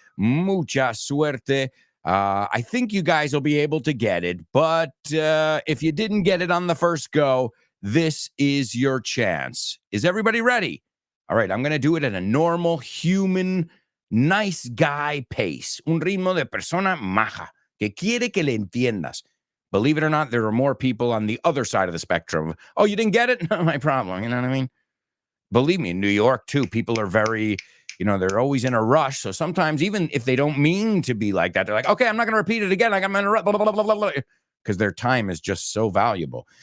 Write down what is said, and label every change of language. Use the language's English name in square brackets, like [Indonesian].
[Spanish] Mucha suerte. [English] I think you guys will be able to get it, but if you didn't get it on the first go, this is your chance. Is everybody ready? All right, I'm going to do it at a normal, human, nice guy pace. [Spanish] Un ritmo de persona maja, que quiere que le entiendas. [English] Believe it or not, there are more people on the other side of the spectrum. Oh, you didn't get it? Not my problem. You know what I mean? Believe me, in New York, too, people are very, they're always in a rush. So sometimes, even if they don't mean to be like that, they're like, okay, I'm not going to repeat it again. Like I'm going to blah, blah, blah, blah, blah, because their time is just so valuable.